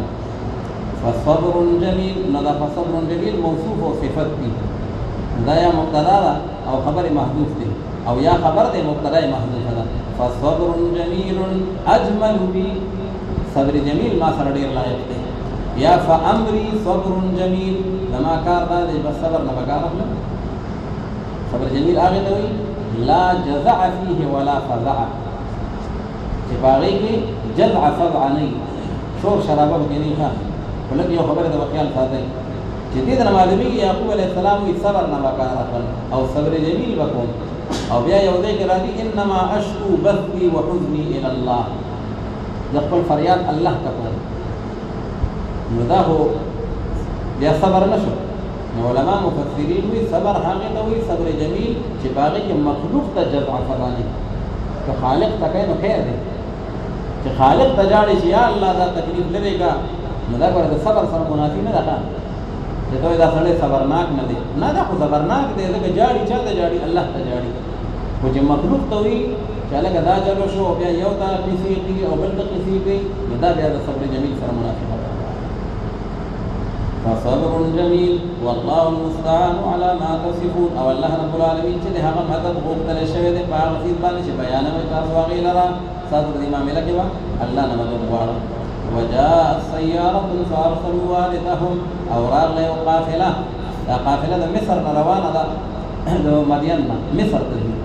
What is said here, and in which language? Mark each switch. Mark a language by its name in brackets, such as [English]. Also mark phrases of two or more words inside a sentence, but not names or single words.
[Arabic] فصبر جمیل، [Pashto] نو دا [Arabic] فصبر جمیل [Pashto] موصوف او صفت دی، دا یا مبتدا ده او خبر محذوف دی، او یا خبر دی مبتدا محذوفه ده. [Arabic] فصبر جمیل اجمل بی، [Pashto] صبر جمیل ما سره ډېر لایق دی. یا [Arabic] فامری صبر جمیل، [Pashto] زما کار دا دی بس صبر نه به کار اخلم. [Arabic] صبر جمیل [Pashto] هغې ته وایي [Arabic] لا جزع فيه ولا فزع، [Pashto] چې په هغې کې جزع فزع نه وي، شور شرابه پکې نه وي. خو لږ یو خبره د خیال ساتئ چې دې ته نه معلومېږي یعقوب [Arabic] علیه السلام [Pashto] وایي صبر نه به کار اخلم او [Arabic] صبر جمیل [Pashto] به کوم. او بیا یو ځای کې راځي [Arabic] انما اشکو بثي وحزني الى الله، [Pashto] زه خپل فریاد الله ته کوم. نو دا خو بیا صبر نه شو. نو علما مفسرین وایي صبر هغې ته وایي [Arabic] صبر جمیل [Pashto] چې په هغې کې مخلوق ته جزع فضا نه، که خالق ته کوي نو خیر دی، چې خالق ته جاړي چې یا الله دا تکلیف لرې کا، نو دا ګوره د صبر سره منافي نه ده چې ته دا سړی صبرناک نه دی، نه دا خو صبرناک دی، ځکه جاړي چا ته جاړي؟ الله ته جاړي. خو چې مخلوق ته وایي چې هلکه دا چلو شو بیا یو ته قصې کوي او بل ته قصې کوي، نو دا بیا د [Arabic] صبر جمیل [Pashto] سره منافي ده. [Arabic] فصبر جمیل والله المستعان على ما تصفون، [Pashto] او [Arabic] الله رب العالمین [Pashto] چې د هغه مدد غوښتلی شوی دی په هغه څیز باندې چې بیانوئ تاسو هغې لره، ستاسو په دې معامله کې به الله نه مدد غواړه. [Arabic] وجاءت سیارة فارسلوا والدهم، [Pashto] او راغله یو قافله، دا قافله د مصر نه روانه ده، د مدین نه مصر ته ځي.